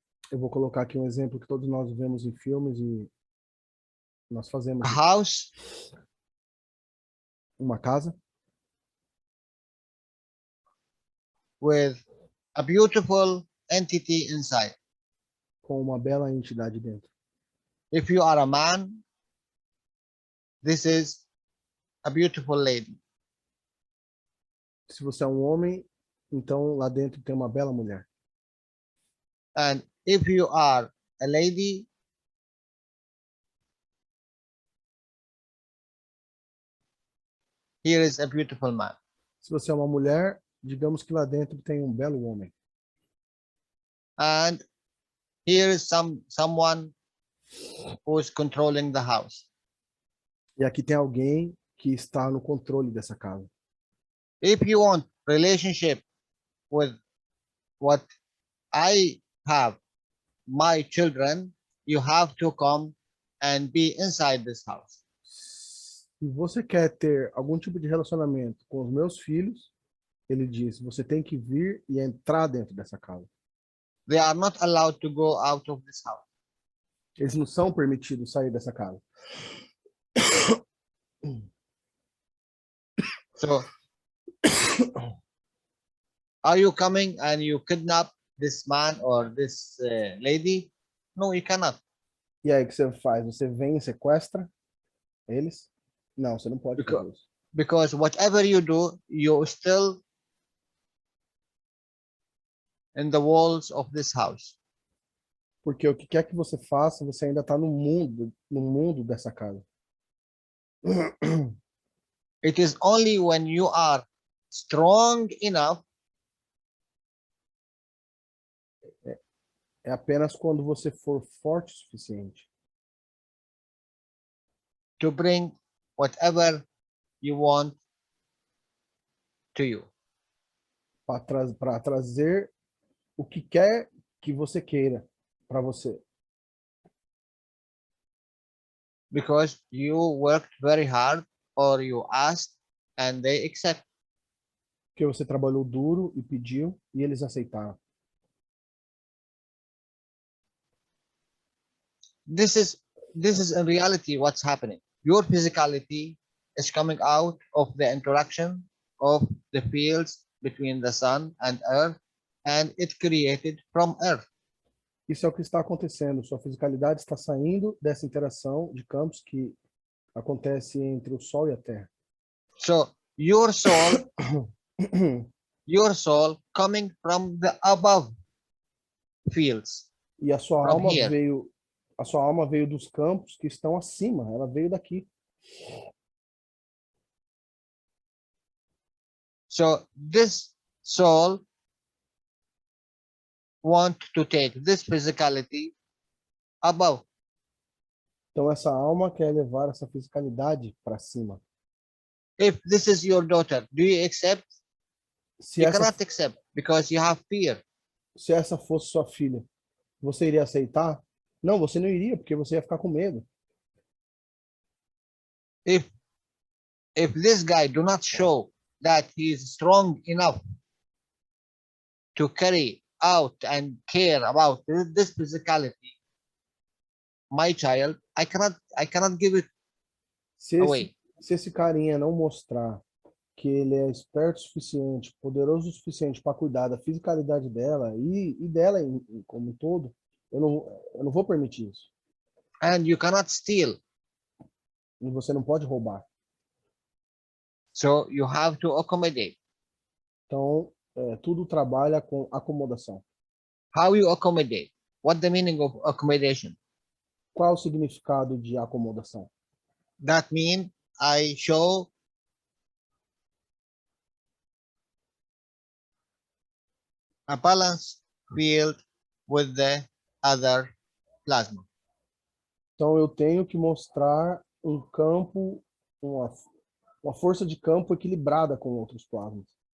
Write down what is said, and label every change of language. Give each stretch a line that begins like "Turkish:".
Portuguese: Eu vou colocar aqui um exemplo que todos nós vemos em filmes e nós fazemos
English: A
Portuguese: isso.
English: house
Portuguese: Uma casa
English: with a beautiful entity inside.
Portuguese: com uma bela entidade dentro.
English: If you are a man, this is a beautiful lady.
Portuguese: Se você é um homem, então lá dentro tem uma bela mulher.
English: And if you are a lady, here is a beautiful man.
Portuguese: Se você é uma mulher, digamos que lá dentro tem um belo homem.
English: And here is someone who is controlling the house.
Portuguese: E aqui tem alguém que está no controle dessa casa.
English: If you want relationship with what I have, my children, you have to come and be inside this house.
Portuguese: Se você quer ter algum tipo de relacionamento com os meus filhos, ele diz, você tem que vir e entrar dentro dessa casa.
English: They are not allowed to go out of this house.
Portuguese: Eles não são permitidos sair dessa casa.
English: So, are you coming and you kidnap this man or this lady? No, you cannot.
Portuguese: E aí o que você faz? Você vem e sequestra eles? Não, você não pode fazer isso.
English: Because whatever you do, you're still in the walls of this house.
Portuguese: Porque o que quer que você faça, você ainda está no mundo dessa casa.
English: It is only when you are strong enough
Portuguese: É apenas quando você for forte o suficiente
English: to bring whatever you want to you.
Portuguese: para trazer o que quer que você queira para você.
English: Because you worked very hard or you asked and they accept.
Portuguese: Porque você trabalhou duro e pediu e eles aceitaram.
English: This is in reality what's happening. Your physicality is coming out of the interaction of the fields between the sun and earth, and it created from earth.
Portuguese: Isso é o que está acontecendo. Sua fisicalidade está saindo dessa interação de campos que acontece entre o Sol e a Terra.
English: So your soul, your soul coming from the above fields,
Portuguese: E a sua
English: from
Portuguese: alma
English: here.
Portuguese: veio, a sua alma veio dos campos que estão acima, ela veio daqui.
English: So this soul want to take this physicality above.
Portuguese: Então essa alma quer levar essa fisicalidade para cima.
English: If this is your daughter, do you accept?
Portuguese: Se
English: You
Portuguese: essa,
English: cannot accept because you have fear.
Portuguese: se essa fosse sua filha, você iria aceitar? Não, você não iria, porque você ia ficar com medo.
English: If this guy do not show that he is strong enough to carry out and care about this physicality, my child, I cannot give it
Portuguese: Se
English: away.
Portuguese: esse carinha não mostrar que ele é esperto o suficiente, poderoso o suficiente para cuidar da fisicalidade dela e dela como um todo, eu não vou permitir isso.
English: And you cannot steal.
Portuguese: E você não pode roubar.
English: So you have to accommodate.
Portuguese: Então, tudo trabalha com acomodação.
English: How you accommodate? What the meaning of accommodation?
Portuguese: Qual o significado de acomodação?
English: That means I show a balanced field with the other plasma.
Portuguese: Então, eu tenho que mostrar um campo, uma força de campo equilibrada com outros plasmas.